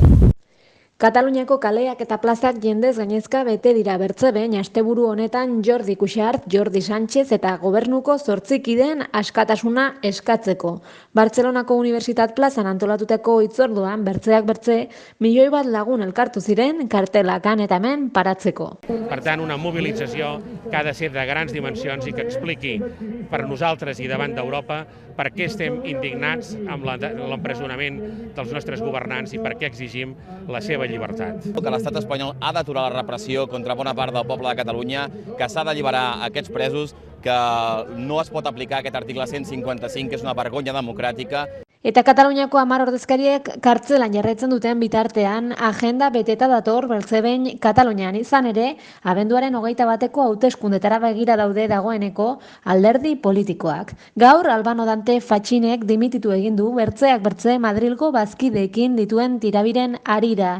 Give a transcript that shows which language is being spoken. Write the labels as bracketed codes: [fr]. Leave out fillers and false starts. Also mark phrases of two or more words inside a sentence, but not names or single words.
[eu] Kataluniako kaleak eta plazak jendez gainezka bete dira bertze behin asteburu honetan Jordi Cuixart, Jordi Sánchez eta gobernuko 8 kideen askatasuna eskatzeko. Bartzelonako Unibertsitat plazan antolatuteko hitzorduan bertzeak bertze 1 milioi bat lagun elkartu ziren kartelak han eta hemen paratzeko. [ca] Per tant, una mobilització que ha de ser de grans dimensions i que expliqui per nosaltres i davant d'Europa per què estem indignats amb l'empresonament dels nostres governants i per què exigim la seva llibertat. Que l'estat espanyol ha d'aturar la repressió contra bona part del poble de Catalunya, que s'ha d'alliberar aquests presos, que no es pot aplicar aquest article 155, que és una vergonya democràtica. [eu] Eta Kataluniako 10 ordezkariek kartzelan jarraitzen duten bitartean, agenda beteta dator bertze behin Katalunian izan ere, abenduaren 21-eko hauteskundetara begira daude dagoeneko alderdi politikoak. Gaur, Albano Dante Fatxinek dimititu egin du bertzeak bertze Madrilgo bazkideekin dituen tirabiren harira.